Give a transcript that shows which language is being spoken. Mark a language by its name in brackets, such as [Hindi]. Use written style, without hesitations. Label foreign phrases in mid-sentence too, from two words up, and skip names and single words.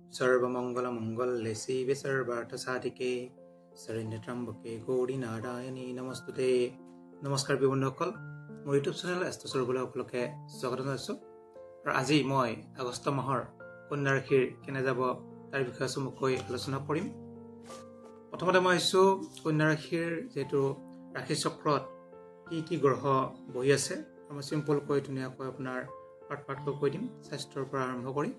[Sanskrit] सर्वमंगलमंगल्ये शिवे सर्वार्थसाधिके शरण्यत्र्यम्बके गौरी नारायणी नमस्ते। [Assamese] नमस्कार बন্ধুসকল, মোৰ ইউটিউব চেনেল এষ্ট্ৰছৰ বোলা সকলোকে স্বাগত জনাইছোঁ। আৰু আজি মই আগষ্ট মাহৰ কন্যা ৰাশিৰ কেনে যাব তাৰ বিষয়ে চমুকৈ আলোচনা কৰিম। প্ৰথমতে মই আহিছোঁ কন্যা ৰাশিৰ যেহেতু ৰাশি চক্ৰত কি গ্ৰহ বহি আছে, মই চিম্পলকৈ ধুনীয়াকৈ আপোনাৰ পাৰ্ট কৈ দিম, স্বাস্থ্যৰ পৰা আৰম্ভ কৰি।